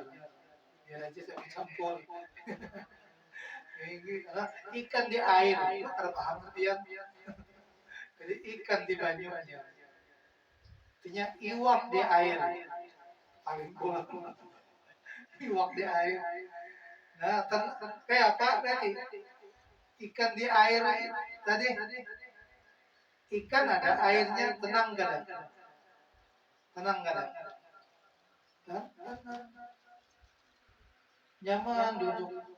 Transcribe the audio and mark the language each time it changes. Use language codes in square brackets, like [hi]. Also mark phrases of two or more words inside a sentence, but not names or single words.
[id] Biar aja saya campur. Ikan di air, kalau paham dia. [bjn] Jadi ikan di banyu aja. Artinya iwak di air. Paling pulang. Iwak di air. Nah, kayak apa tadi? Ikan di air tadi. Ikan ada airnya, tenang gak ada? Tenang gak ada? Nyaman duduk.